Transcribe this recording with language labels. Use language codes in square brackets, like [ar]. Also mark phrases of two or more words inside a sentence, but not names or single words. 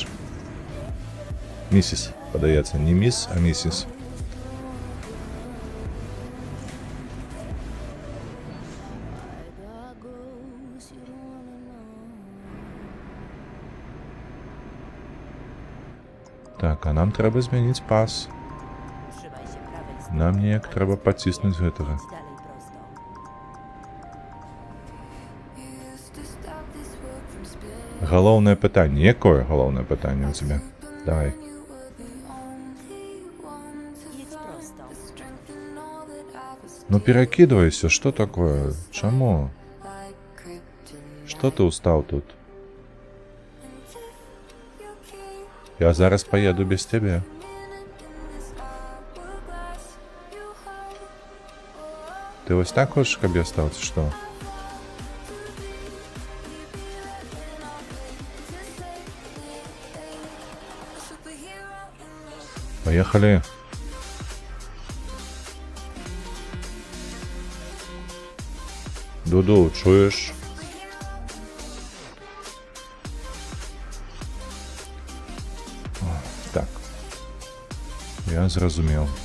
[be] Миссис, падаецца, не мисс, а миссис. Так, а нам трэба змяніць пас. [pl] Trzymaj się prawej strony. [be] Нам неяк трэба паціснуць гэтага. [pl] Idź dalej prosto. [be] Галоўнае пытанне. Якое галоўнае пытанне ў цябе? Давай. [pl] Jedź prosto. [be] Ну перакідвайся, што такое? Чаму? Што ты ўстаў тут? Я зараз паеду без цябе. Ты вось так хочаш, каб я стаў, ці што? [ru] Поехали. [uk] Дуду, чуєш? Так. Я зрозумів.